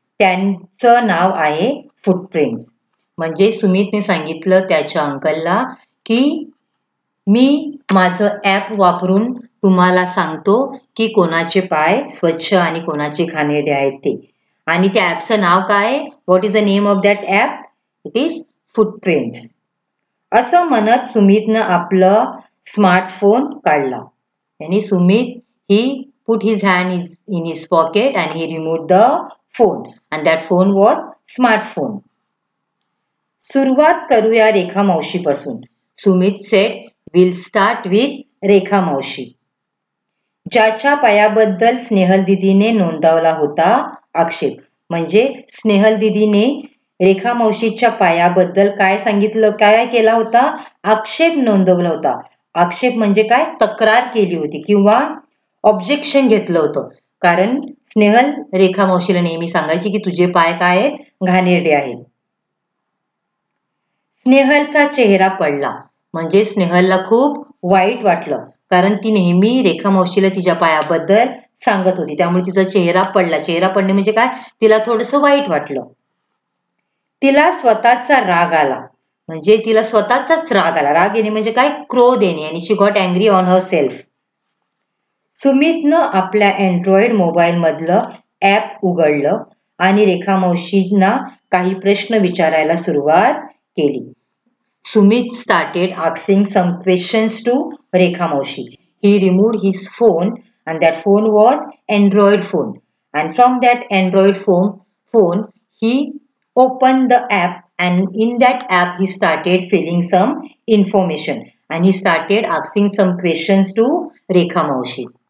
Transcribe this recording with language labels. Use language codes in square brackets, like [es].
[mr] त्यांचं नाव आहे फुटप्रिंट्स. म्हणजे सुमितने सांगितलं त्याच्या अंकलला की मी माझं ॲप वापरून तुम्हाला सांगतो की कोणाचे पाय स्वच्छ आणि कोणाचे घाणेरडे आहेत ते. आणि त्या ॲपचं नाव काय? [en] What is the name of that app? It is footprints. [mr] असं म्हणत सुमितनं आपलं स्मार्टफोन काढला. [en] आणि Sumit he put his hand in his pocket and he removed the phone and that phone was smartphone. [mr] सुरुवात करूया रेखा मावशीपासून. [en] Sumit said we'll start with Rekha मावशी. [mr] ज्याच्या पायाबद्दल स्नेहल दीदीने नोंदवला होता आक्षेप. म्हणजे स्नेहल दीदीने रेखा मावशीच्या पायाबद्दल काय सांगितलं, काय केला होता? आक्षेप नोंदवला होता. आक्षेप म्हणजे काय? तक्रार केली होती किंवा ऑब्जेक्शन घेतलं होतं. कारण स्नेहल रेखा मावशीला नेहमी सांगायची की तुझे पाय काय आहेत? घाणेरडे आहेत. स्नेहलचा चेहरा पडला. म्हणजे स्नेहलला खूप वाईट वाटलं कारण ती नेहमी रेखा मावशीला तिच्या पायाबद्दल सांगत होती. त्यामुळे तिचा चेहरा पडला. चेहरा पडणे म्हणजे काय? तिला थोडंसं वाईट वाटलं. तिला स्वतःचा राग आला. म्हणजे तिला स्वतःचाच राग आला. राग येणे म्हणजे काय? क्रोध येणे. आणि [en] She got angry on herself. [mr] सुमितनं आपल्या अँड्रॉइड मोबाईलमधलं ॲप उघडलं आणि रेखा मावशींना काही प्रश्न विचारायला सुरुवात केली. [en] Sumit started asking some questions to Rekha Maushi. He removed his phone and that phone was Android phone. And from that Android phone he opened the app and in that app he started filling some information and he started asking some questions to Rekha Maushi.